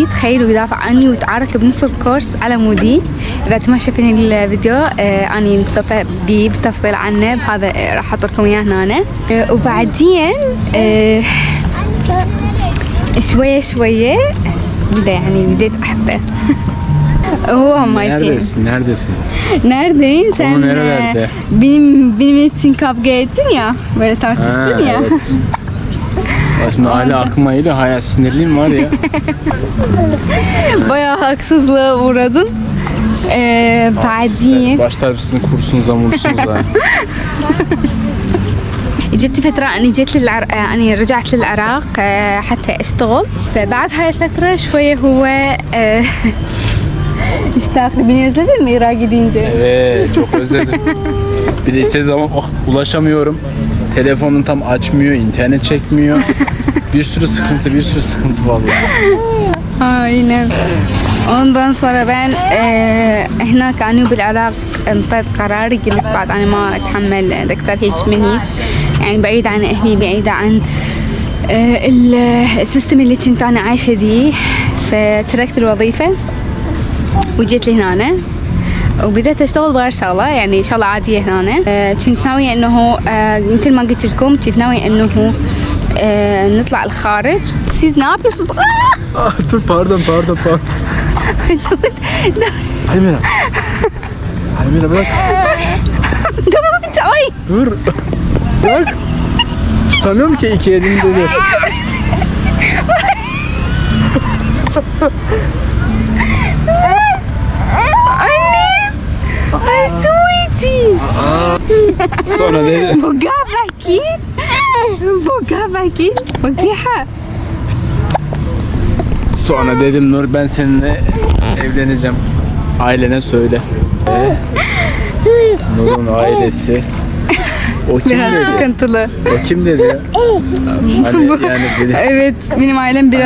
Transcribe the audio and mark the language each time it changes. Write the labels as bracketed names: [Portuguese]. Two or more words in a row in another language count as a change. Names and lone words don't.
[Arabic] تخيلوا يدافع عني وتعارك بنص الكورس على مودي. اذا ما شايفين الفيديو اني مسوفه بيه بالتفصيل عنه، بهذا راح احط لكم اياه هنا. وبعدين شوية بديت أحبه. هو مايتين. [Turkish] Neredeyim? Sen nerelerde? benim için kavga ettin ya, böyle tartıştın ya. Evet. Şimdi hala aklıma geliyor, hala sinirliyim var ya. Bayağı haksızlığa uğradım. [Arabic] بعدين [Turkish] Başlar sizin kursunuza mursunuza. [Arabic] جت فترة أني جيت أني رجعت للعراق حتى أشتغل، فبعد هاي الفترة شوية هو اشتاق. [Turkish] Beni özledin mi Irak'a gidince? Evet, çok özledim. Bir de istediği zaman ulaşamıyorum. Telefonunu tam açmıyor, internet çekmiyor. Bir sürü sıkıntı vallahi. Aynen. Ondan sonra ben [Arabic] هناك أنا بالعراق انطيت قراري، قلت بعد أنا ما أتحمل أكثر هيك من هيك، يعني بعيد عن أهلي، بعيدة عن السيستم اللي كنت أنا عايشة بيه، فتركت الوظيفة وجيت لهنا وبدأت أشتغل بغير شغلة، يعني شغلة عادية هنا. كنت ناوية إنه مثل ما قلت لكم كنت ناوية إنه نطلع الخارج. [Turkish] Siz ne yapıyorsunuz? Dur pardon. Almira bırak. Ay. Dur. Bırak. Tutamıyorum ki iki elimde de. Annem. Ay sweetie. Sonra dedi. [Arabic] بقى باكين وكيحة. [Turkish] Sonra dedim Nur, ben seninle evleneceğim. Ailene söyle. Nur'un ailesi. O kim Biraz dedi? sıkıntılı. O kim dedi ya? Hani yani beni Evet, benim ailem biraz